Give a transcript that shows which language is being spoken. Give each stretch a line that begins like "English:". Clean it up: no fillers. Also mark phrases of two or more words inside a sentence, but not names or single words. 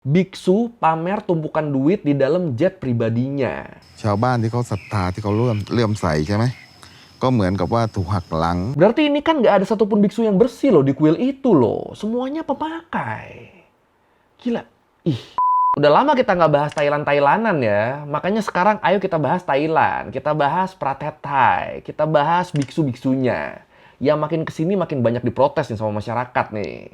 Indonesian: Biksu pamer tumpukan duit di dalam jet pribadinya.
Thai: ชาวบ้านที่เขาศรัทธาที่เขาเลื่อมใสใช่ไหมก็เหมือนกับว่าถูกหักหลัง
Indonesian: Berarti ini kan nggak ada satupun biksu yang bersih loh di kuil itu loh. Semuanya pemakai. Gila. Ih. Udah lama kita nggak bahas Thailand-Thailandan ya. Makanya sekarang ayo kita bahas Thailand. Kita bahas
Thai: ประเทศไทย.
Indonesian: Kita bahas biksu-biksunya. Ya makin kesini makin banyak diprotes nih sama masyarakat nih.